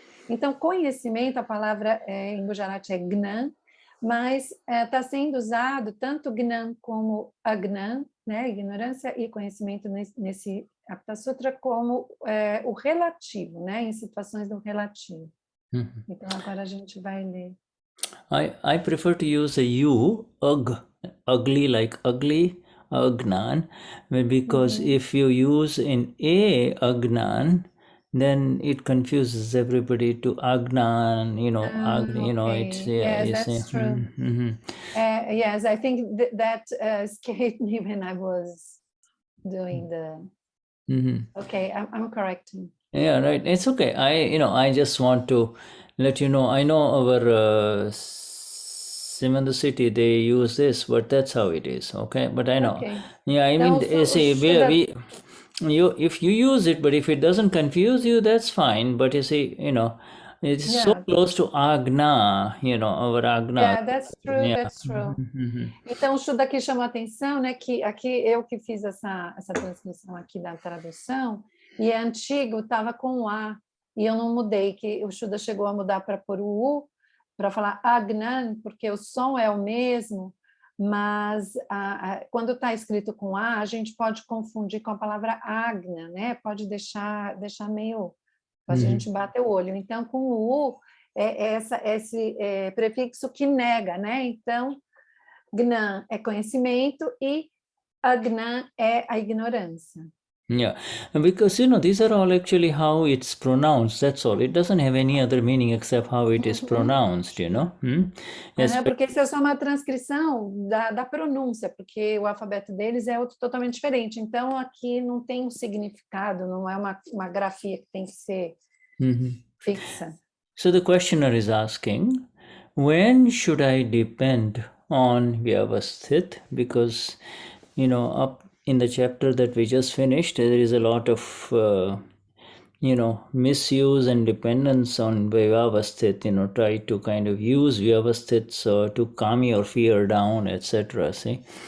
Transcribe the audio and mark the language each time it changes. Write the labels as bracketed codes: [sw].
[pt] Então, conhecimento, a palavra em Gujarati é gnan, mas está sendo usado tanto gnan como agnan, né? Ignorância e conhecimento nesse Aptasutra como o relativo, né? Em situações do relativo. Então, agora a gente vai ler. [en] I prefer to use a U, ugly, like ugly, agnan, because if you use in a agnan, then it confuses everybody to agnan, it's, yes, that's true. Yes, I think that escaped me when I was doing the... Okay, I'm correcting. Yeah, right. It's okay. I just want to let you know. I know our Sim in the city, they use this, but that's how it is. Okay, but I know. Okay. Yeah, I mean, see, if you use it, but if it doesn't confuse you, that's fine. But you see, it's so close to agna. Our agna. Yeah, that's true. That's true. [pt] Então, o Shuddha aqui chamou a atenção, né? Que aqui eu que fiz essa transcrição aqui da tradução. E é antigo, estava com o A, e eu não mudei, que o Shuddha chegou a mudar para pôr o U, para falar agnan, porque o som é o mesmo, mas quando está escrito com A, a gente pode confundir com a palavra agna, né? Pode deixar meio... Pode a gente bater o olho. Então, com o U, esse prefixo que nega, né? Então, gnan é conhecimento e agnan é a ignorância. [en] Yeah, and because these are all actually how it's pronounced. That's all. It doesn't have any other meaning except how it is pronounced. [pt] Porque isso é só uma transcrição da pronúncia, porque o alfabeto deles é outro totalmente diferente. Então, aqui não tem um significado, não é uma grafia que tem que ser fixa. [en] So the questioner is asking, when should I depend on Vyavasthit? Because, up in the chapter that we just finished, there is a lot of, misuse and dependence on Vyavasthit, try to kind of use Vyavasthit so to calm your fear down, etc. See?